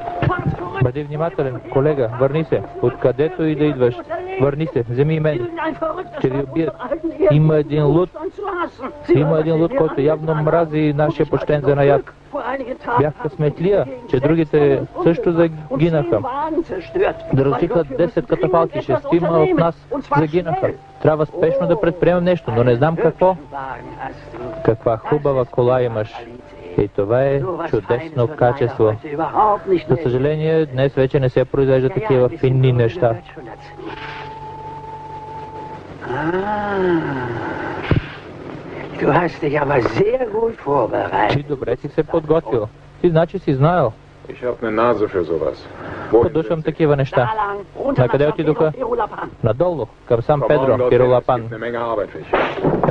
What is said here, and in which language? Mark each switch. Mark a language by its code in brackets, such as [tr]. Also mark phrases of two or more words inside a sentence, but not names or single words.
[de] Fahr zurück! [bg] Бъди внимателен, колега, върни се. Откъдето и да идваш, върни се, вземи мен. Ще ви убият. Има един луд, който явно мрази нашия почтен занаят. Бях късметлия, че другите също загинаха. Да разрушиха 10 катафалки, 6 от нас загинаха. Трябва спешно да предприемем нещо, но не знам какво. Каква хубава кола имаш. И това е чудесно качество. За съжаление, днес вече не се произвеждат такива финни неща. [de] Du hast dich aber sehr gut vorbereitet. [bg] Ти добре си се подготвил. Ти значи си знаел. [de] Ich habe eine Nase für sowas. [bg] Подушвам такива неща. На къде отидоха? Надолу, към Сан Педро, Пиролапан. [de] Eine Menge Arbeit für dich.